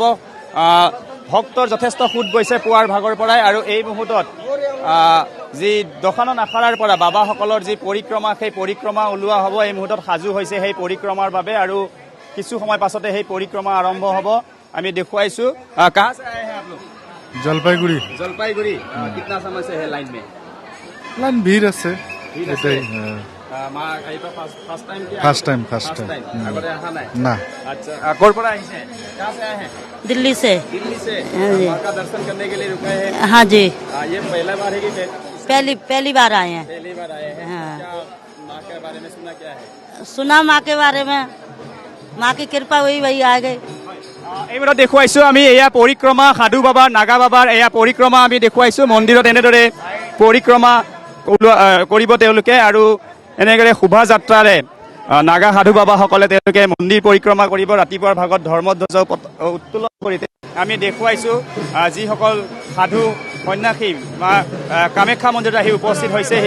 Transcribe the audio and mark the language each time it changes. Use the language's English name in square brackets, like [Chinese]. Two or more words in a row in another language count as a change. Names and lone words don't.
[Assamese] ভক্তৰ যথেষ্ট সোঁত বৈছে পুৱাৰ ভাগৰ পৰাই। আৰু এই মুহূৰ্তত যি দশানন আখাৰাৰ পৰা বাবাসকলৰ যি পৰিক্ৰমা সেই পৰিক্ৰমা ওলোৱা হ'ব। এই মুহূৰ্তত সাজু হৈছে সেই পৰিক্ৰমাৰ বাবে আৰু কিছু সময় পাছতে সেই পৰিক্ৰমা আৰম্ভ হ'ব। আমি দেখুৱাইছোঁ। [Hindi] कहाँ से आए हैं आप लोग? जलपाईगुड़ी। जलपाईगुड़ी। कितना समय से है लाइन में? लाइन भीड़ আছে। [English] first time. [Assamese] আগতে অহা নাই? [Hindi] ना। अच्छा, [Assamese] ক'ৰ পৰা আহিছে? [Hindi] कहाँ से आए हैं? दिल्ली से। दिल्ली से। हाँ जी। माँ का दर्शन करने के लिए रुके हैं? हाँ जी, ये पहला बार है कि पहली बार आए हैं। पहली बार आए हैं? हाँ। क्या माँ के बारे में सुना क्या है? सुना माँ के बारे में, माँ की कृपा हुई वही आ गए। [Assamese] এই মুহূৰ্তত দেখুৱাইছোঁ আমি এয়া পৰিক্ৰমা সাধু বাবাৰ নাগা বাবাৰ এয়া পৰিক্ৰমা আমি দেখুৱাইছোঁ। মন্দিৰত এনেদৰে পৰিক্ৰমা কৰিব তেওঁলোকে আৰু এনেদৰে শোভাযাত্ৰাৰে নাগা সাধু বাবাসকলে তেওঁলোকে মন্দিৰ পৰিক্ৰমা কৰিব। ৰাতিপুৱাৰ ভাগত ধৰ্মধ্বজা উত্তোলন কৰি আমি দেখুৱাইছোঁ যিসকল সাধু সন্যাসী মা কামাখ্যা মন্দিৰত আহি উপস্থিত হৈছেহি।